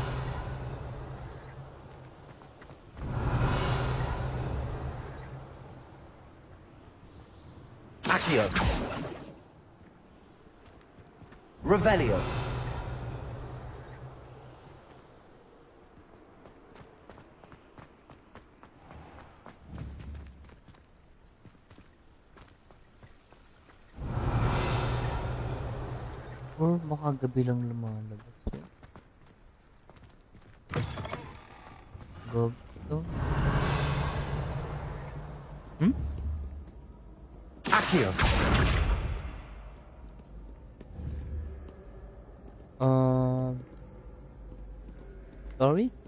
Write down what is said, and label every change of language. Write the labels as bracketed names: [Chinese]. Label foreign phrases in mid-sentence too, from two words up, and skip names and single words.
[Filipino] Accio. Revelio. Or baka gabi lang lumalabas yun. Gobstone? Hmm? Accio. Sorry?